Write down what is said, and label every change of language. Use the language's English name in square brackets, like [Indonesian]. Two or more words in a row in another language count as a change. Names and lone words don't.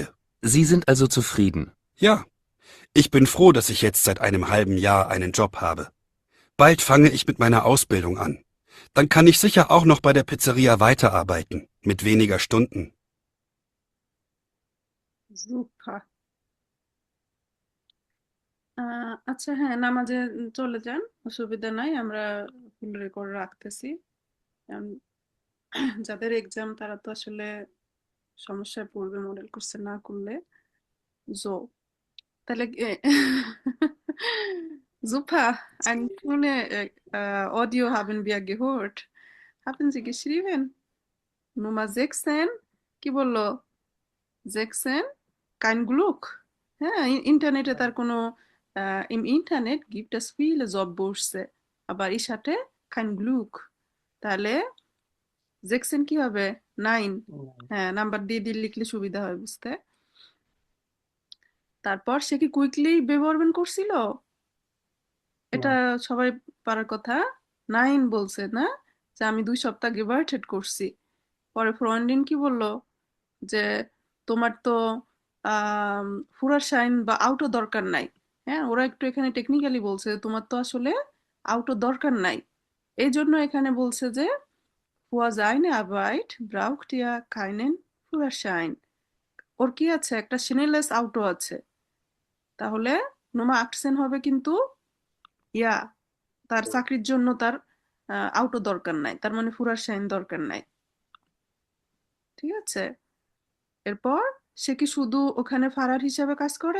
[German] Sie sind also zufrieden. Ja, ich bin froh, dass ich jetzt seit einem halben Jahr einen Job habe. Bald fange ich mit meiner Ausbildung an. Dann kann ich sicher auch noch bei der Pizzeria weiterarbeiten, mit weniger Stunden. Super. [Bangla] আচ্ছা হ্যাঁ, নামাজে চলে যান, অসুবিধা নাই, আমরা ফুল রেকর্ড রাখতেছি। কারণ যাদের এক্সাম তারা তো আসলে সমস্যায় পড়বে [English] model course [Bangla] না করলে। [German] So, তাহলে super, eine schöne Audio haben wir gehört. Haben Sie geschrieben? Nummer 16, [Bangla] কি বললো? 16, [German] kein Glück. [Bangla] হ্যাঁ, ইন্টারনেটে তার কোনো [German] im Internet gibt es viele Jobbörse, aber ich hatte kein Glück. [Bangla] তাহলে 16 কি হবে? 9। হ্যাঁ, নাম্বার দিয়ে দিয়ে লিখলে সুবিধা হয় বুঝতে। তারপর সে কি কুইকলি ব্যবহার করছিল? এটা সবাই পারার কথা। 9 বলছে না, যে আমি 2 সপ্তাহ গেভার্টেড করছি। পরে ফ্রয়েন্ডিন কি বলল, যে তোমার তো ফুরাশাইন বা আউটো দরকার নাই। হ্যাঁ, ওরা একটু এখানে টেকনিক্যালি বলছে তোমার তো আসলে আউটো দরকার নাই, এই জন্য এখানে বলছে যে [German] für seine Arbeit braucht er keinen Führerschein। [Bangla] ওর কি আছে? একটা [German] schnelles Auto [Bangla] আছে। তাহলে Nummer 18 হবে কিন্তু ইয়া, তার চাকরির জন্য তার আউটো দরকার নাই, তার মানে ফুরাশাইন দরকার নাই। ঠিক আছে, এরপর সে কি শুধু ওখানে ফারার হিসাবে কাজ করে?